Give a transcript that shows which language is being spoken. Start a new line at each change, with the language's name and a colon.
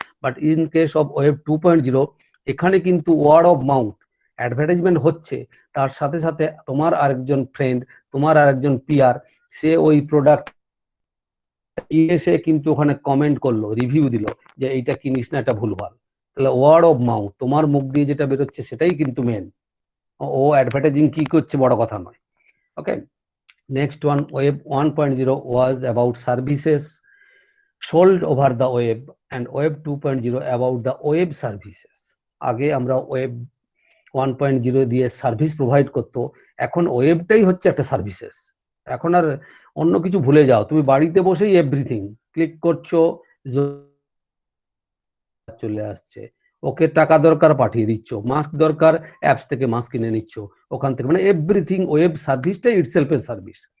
Bangla: But in case of web 2.0, এখানে কিন্তু word of mouth, advertisement হচ্ছে, তার সাথে সাথে তোমার আরেকজন ফ্রেন্ড, তোমার আরেকজন পিয়ার, সে ওই প্রোডাক্ট সে কিন্তু ওখানে কমেন্ট করলো, রিভিউ দিল যে এইটা কিনিস না, এটা ভুলভাল। তাহলে ওয়ার্ড অফ মাউথ, তোমার মুখ দিয়ে যেটা বেরোচ্ছে সেটাই কিন্তু মেন। ও অ্যাডভার্টাইজিং কি করছে বড় কথা নয়।
English: Okay, next one, web 1.0 was about services sold over the web, and web 2.0 about the web services.
Bangla: আগে আমরা ওয়েব 1.0 দিয়ে সার্ভিস প্রোভাইড করতো, এখন ওয়েবটাই হচ্ছে একটা সার্ভিসেস। এখন আর অন্য কিছু ভুলে যাও, তুমি বাড়িতে বসেই এভরিথিং ক্লিক করছো, চলে আসছে, ওকে টাকা দরকার পাঠিয়ে দিচ্ছ, মাস্ক দরকার অ্যাপস থেকে মাস্ক কিনে নিচ্ছ ওখান থেকে, মানে এভরিথিং ওয়েব সার্ভিসটা ইটসেলফ এর সার্ভিস।